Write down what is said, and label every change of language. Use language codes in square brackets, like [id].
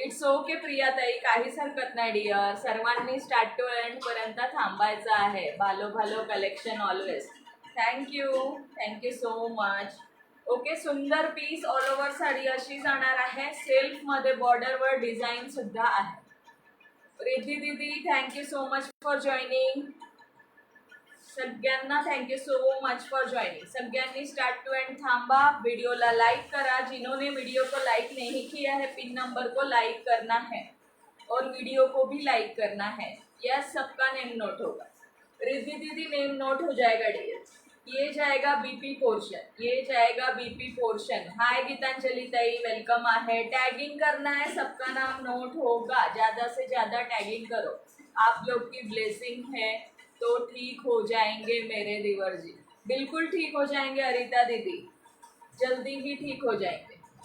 [mr] It's okay Priya ताई, काहीच हरकत नाही डियर। सर्वांनी स्टार्ट टू एंड पर्यंत थांबायचं आहे। [en] भालो collection always. Thank you so much. [mr] Okay, सुंदर पीस ऑल ओव्हर साडी अशी जाणार आहे। सेल्फ मध्ये बॉर्डरवर डिझाईन सुद्धा आहे। [en] रिद्धी दीदी, thank you so much for joining. सगळ्यांना thank you so much for joining. [mr] सगळ्यांनी स्टार्ट टू एंड थांबा, वीडियोला लाइक करा। [hi] जिन्होंने वीडियो को लाइक नहीं किया है, पिन नंबर को लाइक करना है और वीडियो को भी लाइक करना है। यस, सबका नेम नोट होगा। रिद्धि दीदी, नेम नोट हो जाएगा डियर। ये जाएगा बीपी पोर्शन, ये जाएगा बीपी पोर्शन। [mr] हाय गीतांजलि ताई, वेलकम आहे। [hi] टैगिंग करना है, सबका नाम नोट होगा। ज़्यादा से ज़्यादा टैगिंग करो, आप लोग की ब्लेसिंग है तो ठीक हो जाएंगे मेरे दिवर जी। बिल्कुल ठीक हो जाएंगे अरिता दीदी, जल्दी ही ठीक हो जाएंगे।